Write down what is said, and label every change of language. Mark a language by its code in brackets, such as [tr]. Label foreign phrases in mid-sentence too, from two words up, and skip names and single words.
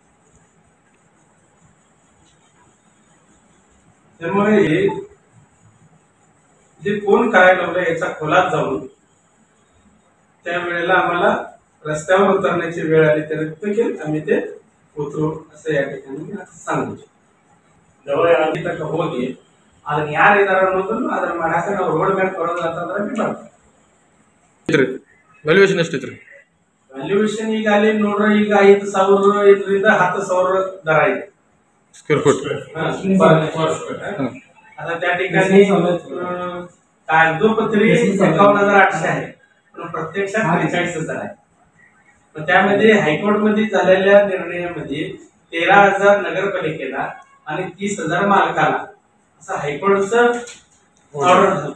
[mr] त्यामुळे जे कोण करायला लावलं याचा खोलात जाऊन त्यावेळेला आम्हाला रस्त्यावर उतरण्याची वेळ आली तर देखील आम्ही ते उतरू असं या ठिकाणी सांगू. [kn] ಜವಳ ಹೋಗಿ ಅದನ್ನ ಯಾರು ಇದಾರೆ ಅನ್ನೋದನ್ನು ಅದರ ಮಾಡಾಕ ನಾವು [en] road map [kn] ಕೊಡೋದು ಅಂತಂದ್ರೆ ಬಿಡ್ತಾರೆ. ವ್ಯಾಲ್ಯೂಯೇಷನ್ ಎಷ್ಟಿದ್ರಿ? ವ್ಯಾಲ್ಯೂಯೇಷನ್ ಈಗ ಅಲ್ಲಿ ನೋಡ್ರಿ, ಈಗ 5,000 ಇದರಿಂದ 10,000 ದರ ಇದೆ [en] square foot. [mr] आता त्या ठिकाणी कागदोपत्री 51,800 आहे, पण प्रत्यक्षात 43,000 आहे. पण त्यामध्ये हायकोर्ट मध्ये झालेल्या निर्णयामध्ये 13,000 नगरपालिकेला आणि 30,000 मालकाला असं हायकोर्टचं ऑर्डर झालं.